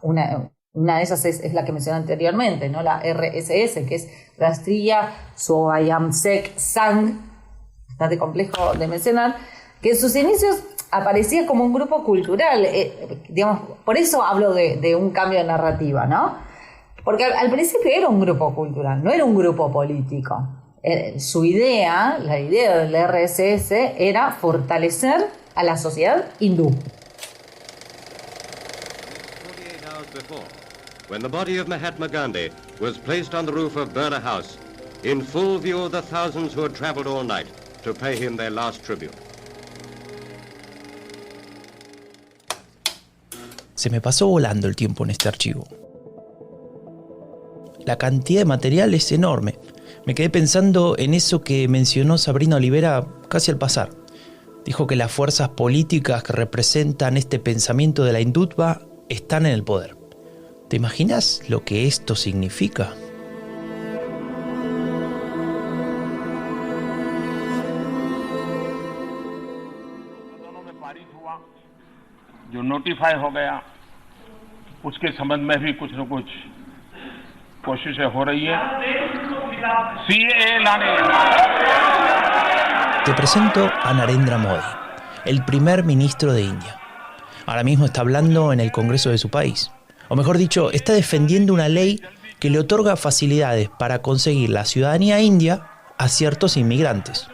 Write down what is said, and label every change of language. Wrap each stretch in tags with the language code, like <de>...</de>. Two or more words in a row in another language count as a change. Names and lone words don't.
<es>Una de esas es la que mencioné anteriormente, ¿no? La RSS, que es Rashtriya Swayamsek Sangh, bastante complejo de mencionar, que en sus inicios aparecía como un grupo cultural, digamos, por eso hablo de un cambio de narrativa, ¿no? Porque al principio era un grupo cultural, no era un grupo político. Su idea, la idea del RSS, era fortalecer a la sociedad hindú.</es> <en>48 hours before, when the body of Mahatma Gandhi was placed on the roof of Birla House, in full view of the thousands who had traveled all night to pay him their last tribute.</en> <es>Se me pasó volando el tiempo en este archivo. La cantidad de material es enorme. Me quedé pensando en eso que mencionó Sabrina Olivera casi al pasar. Dijo que las fuerzas políticas que representan este pensamiento de la Hindutva están en el poder. ¿Te imaginas lo que esto significa?</es> <hi>जो नोटिफाई हो गया उसके संबंध में भी कुछ न कुछ कोशिशें हो रही है CAA लाने.</hi> <es>Te presento a Narendra Modi, el primer ministro de India. Ahora mismo está hablando en el Congreso de su país. O mejor dicho, está defendiendo una ley que le otorga facilidades para conseguir la ciudadanía india a ciertos inmigrantes.</es>